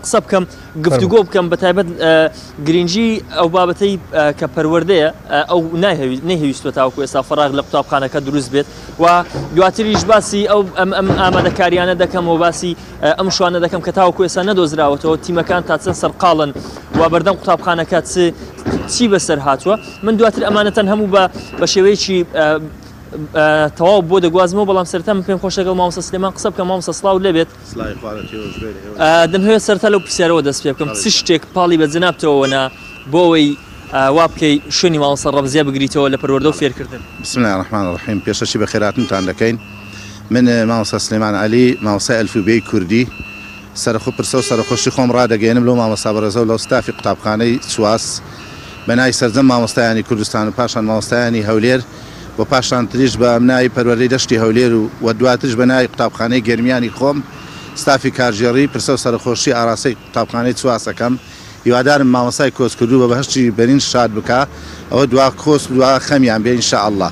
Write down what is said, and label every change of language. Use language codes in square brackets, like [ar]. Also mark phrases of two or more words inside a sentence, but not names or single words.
[ckb] قسە بکەم گفتوگۆ بکەم بەتایبەت گرنگی ئەو بابەتەی کە پەروەردەیە ئەو نەیهویستوە تاوەکو ئێستا فەراغ لە قوتابخانەکە دروست بێت و دواتریش باسی ئەو ئەم ئامادەکاریانە دەکەم و باسی ئەم شوانە دەکەم کە تاوەکو ئێستا نەدۆزراوەتەوە تیمەکان تا چەند سەرقاڵن و بەردەم قوتابخانەکە چی بەسەر هاتووە من دواتر ئەمانەتەن هەموو بە شێوەیەکی تەواو بۆ دەگوازمەوە بەڵام سەرەتا من پێم خۆش لەگەڵ مامۆستا سلێمان قسە بکەم مامۆستا سڵاو لێبێت دەمەوێت سەرەتا لەو پرسیارەوە دەست پێ بکەم چ شتێک پاڵی بە جەنابتەوەنا بۆ ئەوەی وا بکەی شوێنی مامۆستا ڕەمزیە بگریتەوە لە پەروەردە و فێرکردن. [ar] بسم الله الرحمن الرحیم [ckb] پێشەشی بە خێراتتان دەکەین من مامۆستا سلێمان عەلی مامۆستای ئەلفوبێی کوردی سەرخۆ پرسە و سەرخۆشی خۆم ڕادەگەێنم لەو مامۆستا بەڕێزە و لەو ستافی قوتابخانەی سواس بەنای سەرجەم مامۆستایانی کوردستان و پاشان مامۆستایانی هەولێر و پاشان تریش بە ئەمنای پەروەردەی دەشتی هەولێر و دواترش بەنای قوتابخانەی گەرمیانی خۆم ستافی کارژێڕی پرسە و سەرخۆشی ئاراستەی قوتابخانەی سواسەکەم هیوادارم مامۆستای کۆچکردوو بە بەهشتی بەرین شاد بکە ئەوە دوا کۆس دوا خەمیان بێ ئینشاءالله.